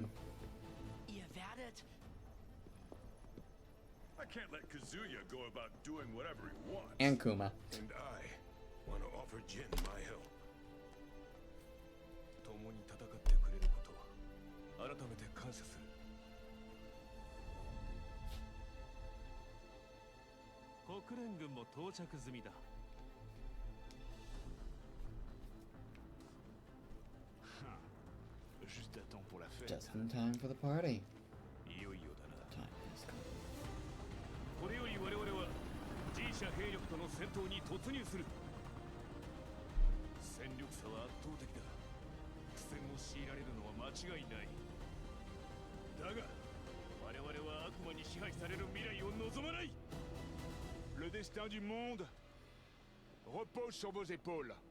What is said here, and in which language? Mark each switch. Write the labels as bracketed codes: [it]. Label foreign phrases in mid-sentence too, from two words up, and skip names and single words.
[en] You've had it. I can't let Kazuya go about doing whatever he wants. And Kuma. And I want to offer Jin my help. [ja] 改めて感謝する。国連軍も到着済みだ。 [fr] Juste à temps pour la fête. [en] Just in time for the party. [ja] いよいよだな。 [en] Time has come. [ja] これより我々は G 社兵力との戦闘に突入する。戦力差は圧倒的だ。苦戦を強いられるのは間違いない。だが我々は悪魔に支配される未来を望まない。 [fr] Le destin du monde repose sur vos épaules.